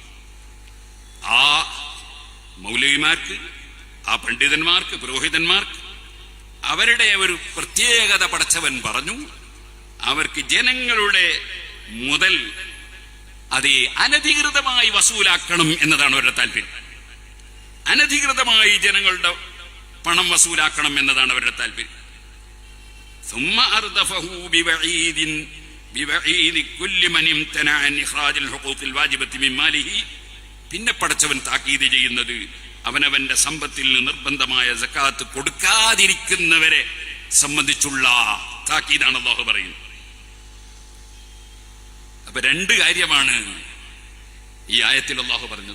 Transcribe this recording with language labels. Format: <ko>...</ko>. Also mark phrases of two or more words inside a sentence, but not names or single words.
<ml>ആ മൗലവിമാർക്ക്, ആ പണ്ഡിതന്മാർക്ക്, പുരോഹിതന്മാർക്ക് അവരുടെ ഒരു പ്രത്യേകത പടച്ചവൻ പറഞ്ഞു. അവർക്ക് ജനങ്ങളുടെ മുതൽ അത് അനധികൃതമായി വസൂലാക്കണം എന്നതാണ് അവരുടെ താല്പര്യം. അനധികൃതമായി ജനങ്ങളുടെ പണം വസൂലാക്കണം എന്നതാണ് അവരുടെ താല്പര്യം.</ml> <ar>ثم أردفه بوعيد كل من امتنع عن إخراج الحقوق الواجبة من ماله.</ar> <ml>പിന്നെ പടച്ചവൻ താക്കീത് ചെയ്യുന്നത് അവനവന്റെ സമ്പത്തിൽ നിർബന്ധമായ സക്കാത്ത് കൊടുക്കാതിരിക്കുന്നവരെ സംബന്ധിച്ചുള്ള താക്കീതാണ് അല്ലാഹു പറയുന്നത്. അപ്പൊ രണ്ട് കാര്യമാണ് ഈ ആയത്തിൽ അല്ലാഹു പറഞ്ഞത്.</ml>